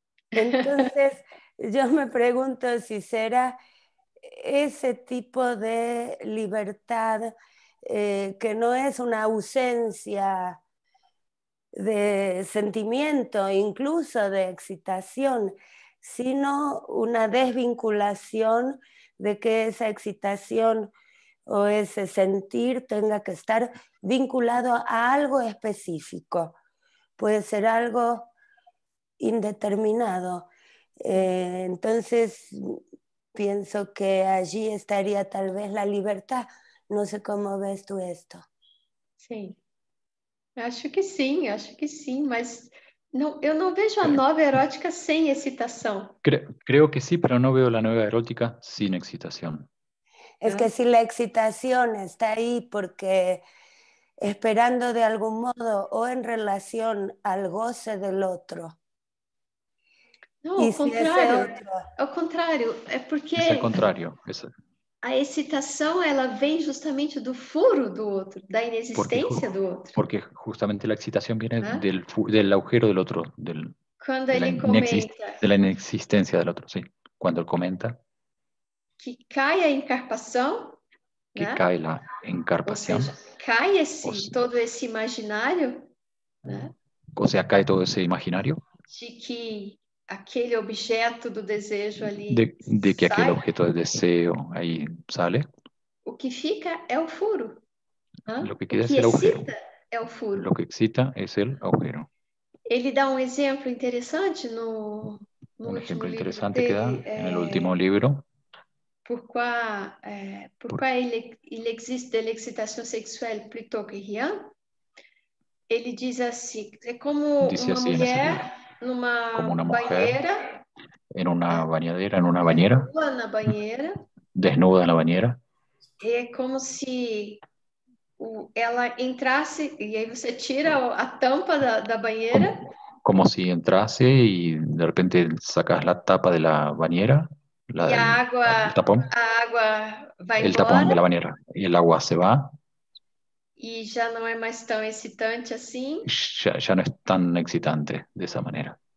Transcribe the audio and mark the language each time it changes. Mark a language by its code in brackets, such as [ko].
[es] Entonces, yo me pregunto si será ese tipo de libertad que no es una ausencia de sentimiento, incluso de excitación, sino una desvinculación de que esa excitación o ese sentir tenga que estar vinculado a algo específico. Puede ser algo indeterminado. Entonces, pienso que allí estaría tal vez la libertad. No sé cómo ves tú esto. [pt] Sim, acho que sim, mas não, eu não vejo a nova erótica sem excitação. [es] Creo que sí, pero no veo la nueva erótica sin excitación. Es que si la excitación está ahí porque esperando de algún modo o en relación al goce del otro. [pt] Não, ao contrário, é porque [es] es el contrario. [pt] a excitação ela vem justamente do furo do outro, da inexistência do outro. [es] Porque justamente la excitación viene del agujero del otro, [pt] Quando ele comenta [es] de la inexistencia del otro, sí. Cuando él comenta [pt] que cai a encarpação, [es] que cae la encarpación, [pt] ou seja, cai todo esse imaginário, né? [es] O sea, cae todo ese imaginario [pt] de que aquele objeto do desejo ali [es] de que aquel objeto de deseo ahí sale. [pt] O que fica é o furo. [es] Lo que queda es el agujero. [pt] É o furo. [es] Lo que excita es el agujero. [pt] Ele dá um exemplo interessante [es] un ejemplo interesante que da en el último libro. [fr] Pourquoi il existe de l'excitation sexuelle plutôt que rien? [pt] Ele diz assim, é como uma mulher numa banheira, [es] en una bañadera, en una bañera, desnuda en la bañera. [pt] É como se ela entrasse, e aí você tira a tampa da banheira. [es] como si entrase y de repente sacas la tapa de la bañera, [pt] E a água, [es] el tapón [pt] vai [es] de la [pt] embora [es] bañera, y el agua se va, [pt] e já não é mais tão excitante assim. [es] ya no es tan excitante de esa manera.